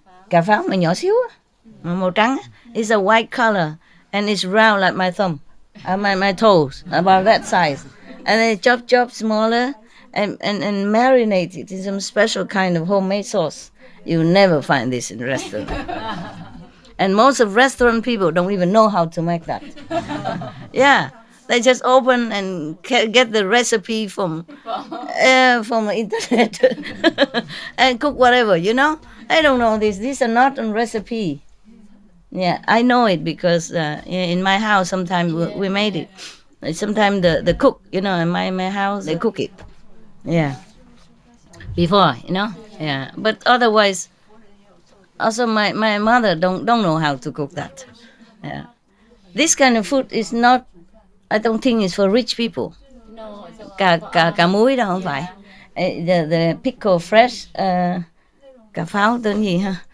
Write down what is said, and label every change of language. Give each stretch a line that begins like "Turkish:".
Vietnamese: Cà pháo mà nhỏ xíu á, màu trắng á.
English: It's a white color and it's round like my thumb, my toes, about that size. And they chop smaller and marinate it in some special kind of homemade sauce. You never find this in restaurant. And most of restaurant people don't even know how to make that. Yeah. They just open and get the recipe from the internet and cook whatever, I don't know this. These are not on recipe. Yeah, I know it because in my house sometimes we made it. Sometimes the cook, in my house, they cook it. Yeah. Before, Yeah. But otherwise, also my mother don't know how to cook that. Yeah. This kind of food is not, I don't think it's for rich people. No, it's
Vietnamese: Cà muối đó không phải.
English: The pickle fresh,
Vietnamese: cà pháo tên gì ha?